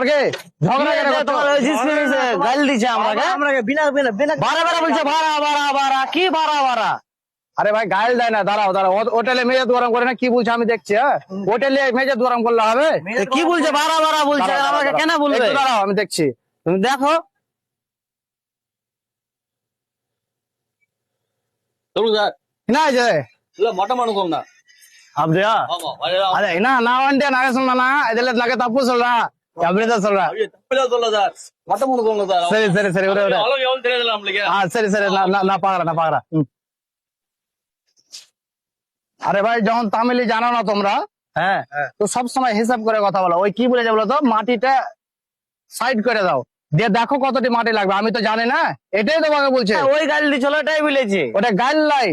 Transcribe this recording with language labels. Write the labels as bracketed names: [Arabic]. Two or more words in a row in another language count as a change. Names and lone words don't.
[Bangla] কে ঝগড়া করে তোমার ওই জিসমি গাইল দিছে আমরাকে বিনা বিনা বিনা বাড়া বাড়া বলছে। ভাড়া ভাড়া ভাড়া কি ভাড়া ভাড়া? আরে ভাই গাইল দেয় না, দাঁড়াও দাঁড়াও। হোটেলে মেজাজ গরম করে না, কি বলছে আমি দেখছি। হ্যাঁ হোটেলে মেজাজ গরম করলে হবে? কি বলছে? ভাড়া ভাড়া বলছে, আমাকে কেন বলবে? দাঁড়াও আমি দেখছি, তুমি দেখো। [Tamil] சொல்லுங்க சார். என்ன ஆச்சு? இல்ல மட்டம் பண்ணுங்க. அப்படியா? ஆமா வரையா. அதே என்ன நான் வந்துட்டு நகை சொன்னா இதுல நகை தப்பு சொல்றேன், அப்படிதான் சொல்றேன். தப்பில சொல்ல சார். மட்டம் பண்ணுங்க சார். சரி சரி சரி ஒரு அளவு எவ்வளவு தெரியல நம்மளுக்கு. சரி சரி நான் பாக்குறேன்। [Bangla] আরে ভাই যখন তামিলি জানো না তোমরা, হ্যাঁ তো সবসময় হিসাব করে কথা বলো। ওই কি বলেছে বলো তো, মাটিটা সাইড করে দাও, দিয়ে দেখো কতটি মাটি লাগবে। আমি তো জানি না, এটাই তোমাকে বলছে। ওই গাল দিছিল এটাই বলেছে, ওটা গাল লাই।